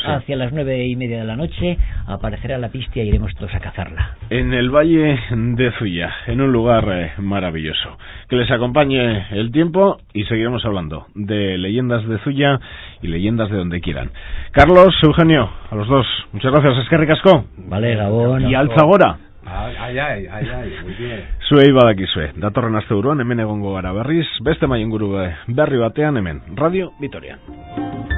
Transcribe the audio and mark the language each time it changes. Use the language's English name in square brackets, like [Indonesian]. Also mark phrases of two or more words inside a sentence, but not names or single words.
[Spanish] Hacia las 9:30 de la noche aparecerá la pista y iremos todos a cazarla. En el Valle de Zuya, en un lugar maravilloso. Que les acompañe el tiempo y seguiremos hablando de leyendas de Zuya y leyendas de donde quieran. Carlos, Eugenio, a los dos, muchas gracias, [Basque] eskerrik asko. [Spanish] Vale, Gabón. Y Alzagora. Ai, muy bien. [Basque] Zuei badakizue, datorren asteburuan hemen egongo gara berriz, beste mailinguru berri batean hemen, Radio Vitoria.